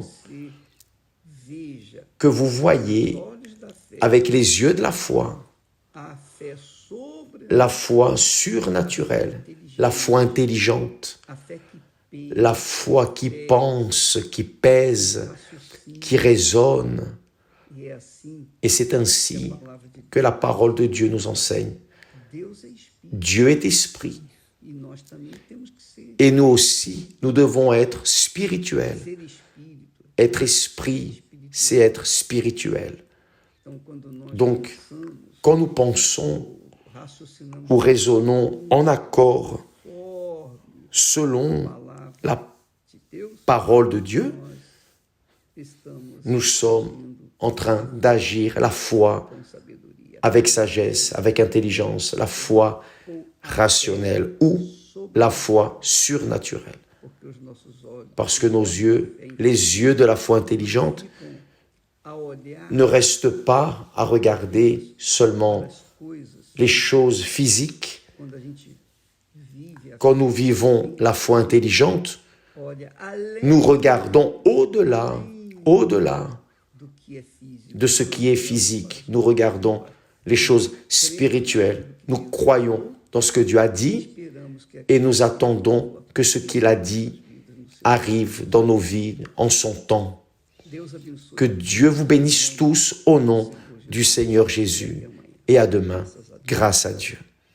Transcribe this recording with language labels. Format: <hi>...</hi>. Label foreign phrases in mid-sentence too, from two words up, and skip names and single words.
<pt>você veja</pt> <fr>que vous voyez</fr> <pt>olhos da fé</pt> <fr>avec les yeux de la foi,</fr> <pt>a fé sobre</pt> <fr>la foi surnaturelle, la foi intelligente,</fr> <pt>a fé que pensa,</pt> <fr>la foi qui pense, qui pèse, qui résonne.</fr> <pt>e é assim</pt> <fr>Et c'est ainsi</fr> <pt>a palavra de</pt> <fr>que la parole de Dieu nous enseigne.</fr> <pt>Deus é espírito</pt> <fr>Dieu est esprit.</fr> <pt>e nós também temos que ser</pt> <fr>Et nous aussi, nous devons être spirituels.</fr> <pt>espírito.</pt> <fr>Être esprit, c'est être spirituel.</fr> <pt>Então quando nós</pt> <fr>Donc,</fr> <pt>pensamos,</pt> <fr>quand nous pensons</fr> <pt>raciocinamos</pt> <fr>ou raisonnons en accord</fr> <pt>conforme</pt> <fr>selon</fr> <pt>a palavra</pt> <fr>la</fr> <pt>de Deus,</pt> <fr>parole de Dieu,</fr> <pt>nós estamos</pt> <fr>nous sommes en train d'agir la foi</fr> <pt>com sabedoria.</pt> <fr>avec sagesse, avec intelligence, la foi rationnelle ou la foi surnaturelle.</fr> <pt>Porque os nossos olhos</pt> <fr>Parce que nos yeux, les yeux de la foi intelligente,</fr> <pt>a olhar</pt> <fr>ne restent pas à regarder seulement</fr> <pt>as coisas</pt> <fr>les choses physiques.</fr> <pt>quando a gente vive a</pt> <fr>Quand nous vivons la foi intelligente,</fr> <pt>olha além</pt> <fr>nous regardons au-delà</fr> <pt>do que é físico.</pt> <fr>de ce qui est physique. Nous regardons les choses spirituelles. Nous croyons dans ce que Dieu a dit</fr> <pt>Esperamos que</pt> <fr>et nous attendons que ce qu'il a dit arrive dans nos vies en son temps.</fr> <pt>Deus abençoe</pt> <fr>Que Dieu vous bénisse tous au nom du Seigneur Jésus. Et à demain, grâce à Dieu.</fr>